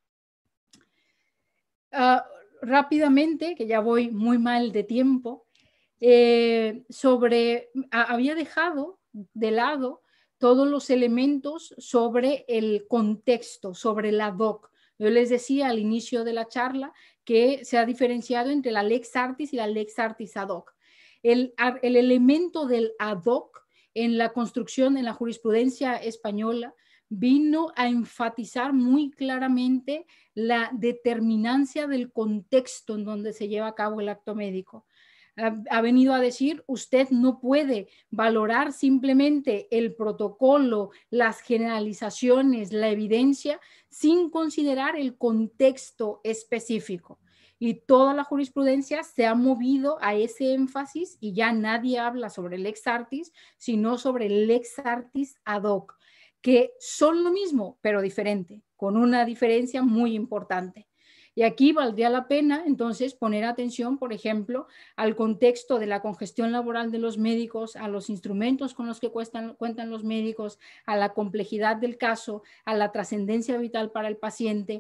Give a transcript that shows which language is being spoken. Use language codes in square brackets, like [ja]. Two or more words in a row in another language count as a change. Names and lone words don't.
[es] Rápidamente, que ya voy muy mal de tiempo, había dejado de lado todos los elementos sobre el contexto, sobre la DOC. Yo les decía al inicio de la charla que se ha diferenciado entre la [la] Lex Artis [es] y la [la] Lex Artis ad hoc. [es] El elemento del [la] ad hoc [es] en la construcción, en la jurisprudencia española, vino a enfatizar muy claramente la determinancia del contexto en donde se lleva a cabo el acto médico. Ha venido a decir, usted no puede valorar simplemente el protocolo, las generalizaciones, la evidencia, sin considerar el contexto específico. Y toda la jurisprudencia se ha movido a ese énfasis y ya nadie habla sobre el [la] lex artis, [es] sino sobre el [la] lex artis ad hoc, [es] que son lo mismo, pero diferente, con una diferencia muy importante. Y aquí valdría la pena entonces poner atención, por ejemplo, al contexto de la congestión laboral de los médicos, a los instrumentos con los que cuentan los médicos, a la complejidad del caso, a la trascendencia vital para el paciente.